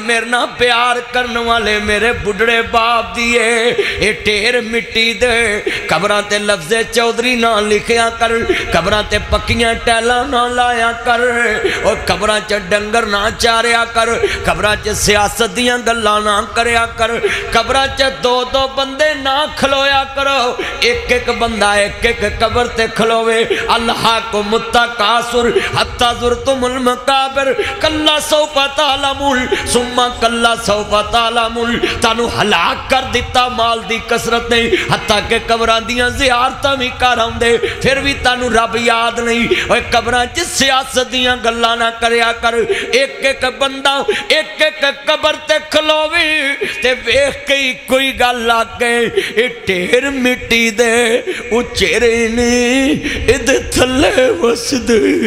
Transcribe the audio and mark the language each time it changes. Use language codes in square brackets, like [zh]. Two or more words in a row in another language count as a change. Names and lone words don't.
[pa] میرے نال پیار کرن والے میرے بڈھڑے باپ دی اے ڈھیر مٹی دے قبراں تے لفظ چوہدری نہ لکھیا کر قبراں تے پکیاں ٹائلاں نہ لایا کر اور قبراں ڈنگر نہ چاریا کر قبراں چ سیاست دیاں گلاں نہ کریا کر قبراں چ 2-2 بندے نہ کھلویا کرو اک اک بندا اک اک قبر تے کھلووے [ar] ألهاكم التكاثر حتى زرتم المقابر كلا سوف تعلمون ثم كلا سوف تعلمون तानू [pa] ہلاک کر دتا مال دی کثرت نے حتیٰ کہ قبراں دیاں زیارتاں وی کر آؤندے فیر وی تینوں رب یاد نہیں اوئے قبراں چ سیاست دیاں گلاں نہ کریا کر اک اک بندا اک اک قبر تے کھلووے تے ویکھ کے کوئی گل آ گئے ڈھیر مٹی دے اچیرے نے ایدھ تھلے وسدے